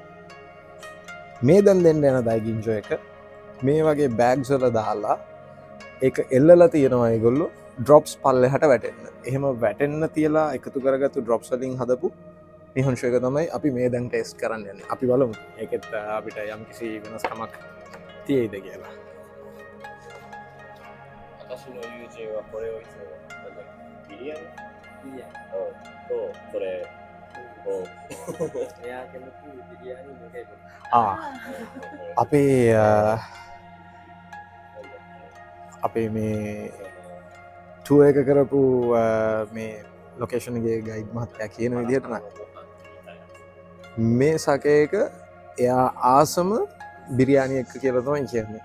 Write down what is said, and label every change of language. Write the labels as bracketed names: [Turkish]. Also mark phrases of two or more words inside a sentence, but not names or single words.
[Sinhala] මේ දැන් දෙන්න යන දයිගින්ජෝ එක මේ වගේ බෑග්ස් වල දාලා ඒක එල්ලලා තියෙනවා ඒගොල්ලෝ ඩ්‍රොප්ස් පල්ලෙහාට වැටෙන්න. එහෙම වැටෙන්න තියලා එකතු කරගත්තු ඩ්‍රොප්ස් වලින් හදපු නිහොන්ෂයක තමයි අපි මේ දැන් ටෙස්ට් කරන්න යන්නේ. අපි බලමු ඒකෙත් අපිට යම් කිසි වෙනස්කමක් තියෙයිද කියලා. [Japanese] 私の友人はこれをいつもなんだっけビリヤニとそれを [Sinhala] එයා කැමති බිරියානි මේකයි අපේ අපේ මේ ටුව එක කරපු මේ ලොකේෂන්ගේ ගයිඩ් මහත්තයා කියන විදිහටන මේ සකයක එයා ආසම බිරියානි එක්ක කියලා තමයි කියන්නේ.